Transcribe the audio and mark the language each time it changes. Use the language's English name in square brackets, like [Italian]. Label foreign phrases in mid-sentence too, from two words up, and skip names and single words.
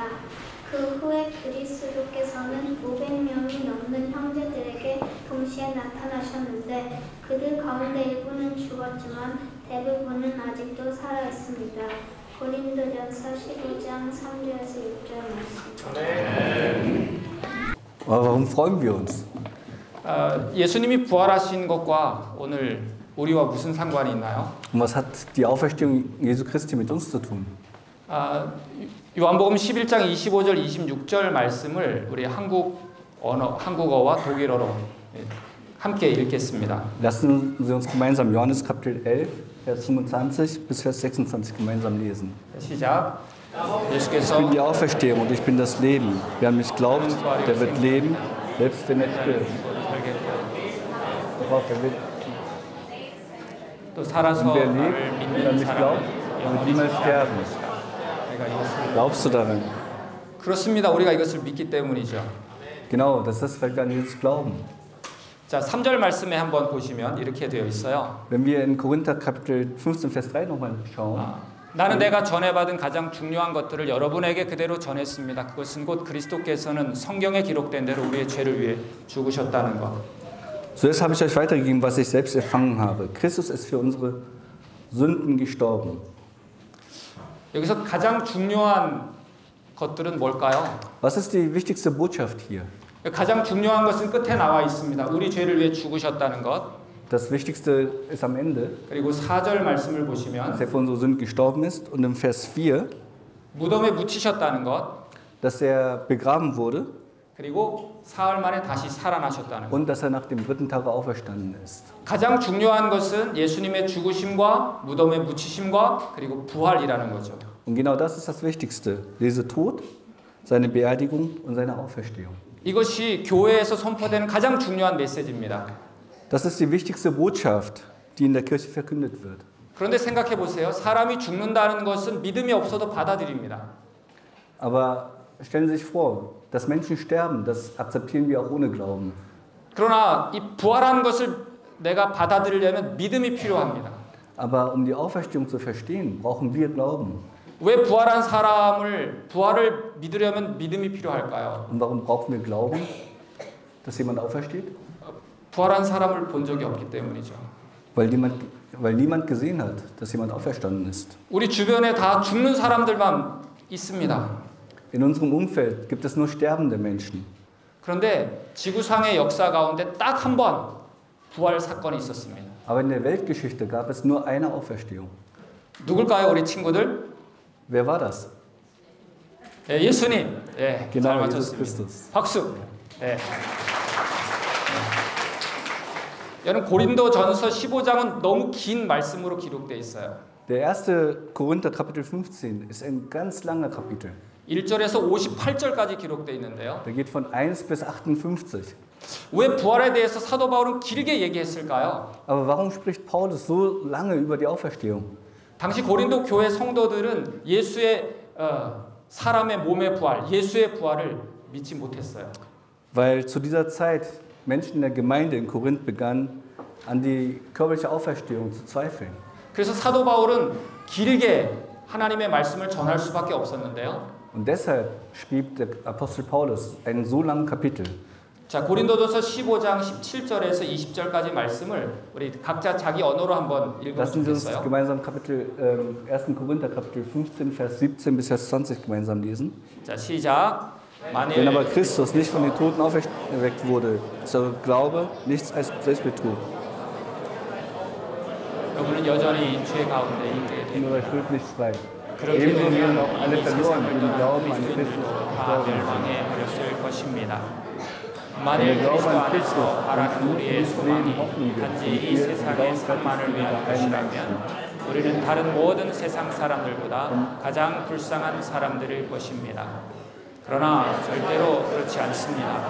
[Korean] 그 후에 그리스도께서는 500명이 넘는 형제들에게 동시에 나타나셨는데 그들 가운데 일부는 죽었지만 대부분은 아직도 살아있습니다. 고린도전서 15장 3절에서 6절 말씀. [German] Warum freuen wir uns? [Korean] 예수님이 부활하신 것과 오늘 우리와 무슨 상관이 있나요? [German] Und was hat die Auferstehung Jesu Christi mit uns zu tun? [Korean] 요한복음 11장 25절 26절 말씀을 우리 한국어와 독일어로 함께 읽겠습니다. [German] Lassen Sie uns gemeinsam Johannes Kapitel 11, Vers 25 bis Vers 26 gemeinsam lesen. [Korean] 시작. [German] Ich bin die Auferstehung und ich bin das Leben. Wer an mich glaubt, der wird leben, selbst wenn er stirbt. Und wer lebt und an mich glaubt, wird niemals sterben. Glaubst du daran? [Korean] 그렇습니다. 우리가 이것을 믿기 때문이죠. [German] Genau, das ist, weil wir an Jesus glauben. [Korean] 자, 3절 말씀에 한번 보시면 이렇게 되어 있어요. [German] Wenn wir in Korinther Kapitel 15, Vers 3 nochmal schauen. [Korean] 나는 내가 전해받은 가장 중요한 것들을 여러분에게 그대로 전했습니다. 그것은 곧 그리스도께서는 성경에 기록된 대로 우리의 죄를 위해 죽으셨다는 것. [German] Zuerst habe ich euch weitergegeben, was ich selbst empfangen habe. Christus ist für unsere Sünden gestorben. [Korean] 여기서 가장 중요한 것들은 뭘까요? [German] Was ist die wichtigste Botschaft hier? [Korean] 가장 중요한 것은 끝에 나와 있습니다. 우리 죄를 위해 죽으셨다는 것. [German] Das Wichtigste ist am Ende, [Korean] 그리고 4절 말씀을 보시면 [German] dass er für unsere Sünden gestorben ist. Und im Vers 4, [Korean] 무덤에 묻히셨다는 것. [German] dass er begraben wurde. [Korean] 그리고 사흘 만에 다시 살아나셨다는 것. [German] Und dass er nach dem dritten Tage auferstanden ist. [Korean] 가장 중요한 것은 예수님의 죽으심과 무덤에 묻히심과 그리고 부활이라는 거죠. [German] Und genau das ist das Wichtigste. Jesu Tod, seine Beerdigung und seine Auferstehung. [Korean] 이것이 교회에서 선포되는 가장 중요한 메시지입니다. [German] Das ist die wichtigste Botschaft, die in der Kirche verkündet wird. [Korean] 그런데 생각해 보세요. 사람이 죽는다는 것은 믿음이 없어도 받아들입니다. [German] Aber stellen Sie sich vor, dass Menschen sterben, das akzeptieren wir auch ohne Glauben. [Korean] 그러나 이 부활한 것을 내가 받아들이려면 믿음이 필요합니다. [German] Aber um die Auferstehung zu verstehen, brauchen wir Glauben. [Korean] 왜 부활한 부활을 믿으려면 믿음이 필요할까요? [German] Und warum brauchen wir Glauben, dass jemand aufersteht? [Korean] 부활한 사람을 본 적이 없기 때문이죠. [German] Weil niemand gesehen hat, dass jemand auferstanden ist. [Korean] 우리 주변에 다 죽는 사람들만 있습니다. [German] In unserem Umfeld gibt es nur sterbende Menschen. [Korean] 그런데 지구상의 역사 가운데 딱 한 번 부활 사건이 있었습니다. [German] Aber in der Weltgeschichte gab es nur eine Auferstehung. [Korean] 누굴까요, 우리 친구들? [German] Wer war das? [Korean] 네, 예수님. 네, [German] Genau, [Korean] 잘 [German] Jesus [Korean] 맞췄습니다. [German] Christus. [Korean] 박수. 네. 여러분 고린도전서 15장은 너무 긴 말씀으로 기록되어 있어요. [German] Der erste Korinther Kapitel 15 ist ein ganz langer Kapitel. [Korean] 1절에서 58절까지 기록되어 있는데요. [German] Der geht von 1 bis 58. [Korean] 왜 부활에 대해서 사도 바울은 길게 얘기했을까요? [German] Aber warum spricht Paulus so lange über die Auferstehung? [Korean] 당시 고린도 교회 성도들은 예수의 사람의 몸의 부활, 예수의 부활을 믿지 못했어요. [German] Weil zu dieser Zeit Menschen in der Gemeinde in Korinth begannen, an die körperliche Auferstehung zu zweifeln. [Korean] 그래서 사도 바울은 길게 하나님의 말씀을 전할 수밖에 없었는데요. [German] Und deshalb schrieb der Apostel Paulus einen so langen Kapitel. [Korean] 자, 고린도전서 15장 17절에서 20절까지 말씀을 우리 각자 자기 언어로 한번 [German] Lassen Sie uns [Korean] 읽어주겠어요? [German] gemeinsam Kapitel 1. Korinther Kapitel 15 Vers 17 bis Vers 20 gemeinsam lesen. [Korean] 자, 시작. [German] Wenn aber Christus nicht von den Toten auferweckt wurde, ist euer Glaube nichts als Selbstbetrug. [Korean] 여러분은 여전히 죄 가운데 있게 [German] Und [Korean] 됩니다. [German] euer Schuld nicht frei. [Korean] 그렇게 [German] Ebenso [Korean] 되면 [German] werden auch alle [Korean] 이 [German] verloren, die den Glauben an [Korean] 그리스도인들도 [German] Christus [Korean] 다 [German] gestorben sind. [Korean] 멸망해 버렸을 것입니다. 만일 그리스도 안에서 바라는 우리의 소망이 단지 이 세상의 상만을 위한 것이라면 우리는 다른 모든 세상 사람들보다 가장 불쌍한 사람들일 것입니다. 그러나 절대로 그렇지 않습니다.